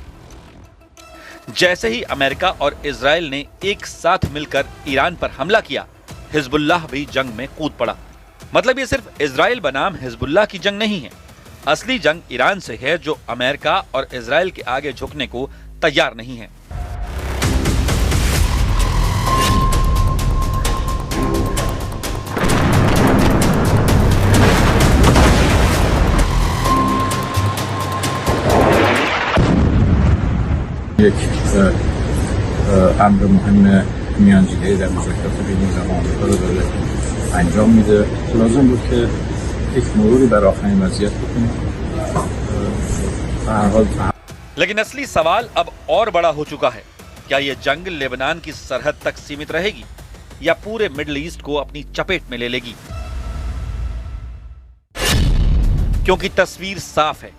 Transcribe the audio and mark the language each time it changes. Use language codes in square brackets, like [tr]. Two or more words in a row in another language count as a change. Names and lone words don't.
[hi] जैसे ही अमेरिका और इजराइल ने एक साथ मिलकर ईरान पर हमला किया, हिजबुल्लाह भी जंग में कूद पड़ा। मतलब ये सिर्फ इजराइल बनाम हिजबुल्लाह की जंग नहीं है। असली जंग ईरान से है जो अमेरिका और इजराइल के आगे झुकने को तैयार नहीं है। [fa] یک امر مهم میانجیگری در مذاکرات بین ایران و آمریکا رو داره انجام میده. لازم بود که یک مروری بر آخرین وضعیت بکنیم. [hi] लेकिन असली सवाल अब और बड़ा हो चुका है। क्या यह जंग लेबनान की सरहद तक सीमित रहेगी या पूरे मिडिल ईस्ट को अपनी चपेट में ले लेगी? क्योंकि तस्वीर साफ है।